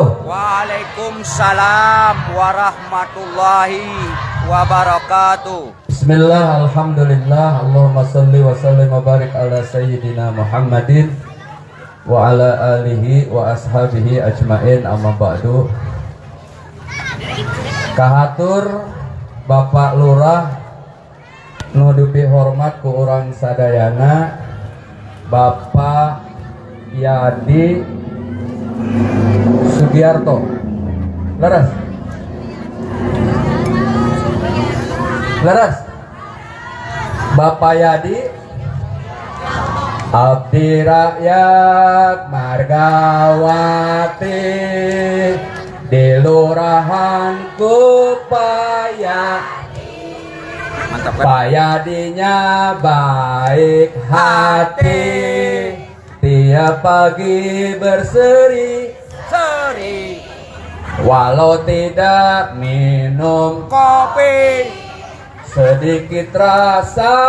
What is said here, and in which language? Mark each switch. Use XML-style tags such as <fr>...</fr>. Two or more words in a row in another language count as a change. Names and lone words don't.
<ar>وعليكم السلام ورحمة الله وبركاته. بسم الله، الحمد لله، اللهم صل وسلم وبارك على سيدنا محمد وعلى آله وأصحابه أجمعين، أما بعد.</ar> <su>Kahatur Bapak Lurah nu dipihormat ku urang sadayana, Bapak Yadi Sugiarto. Leres Bapak Yadi abdi rakyat Margawati di Lurahan Kupaya.</su> <id>Mantap kan? Payadinya baik hati, tiap pagi berseri-seri, walau tidak minum Kopi sedikit rasa</id>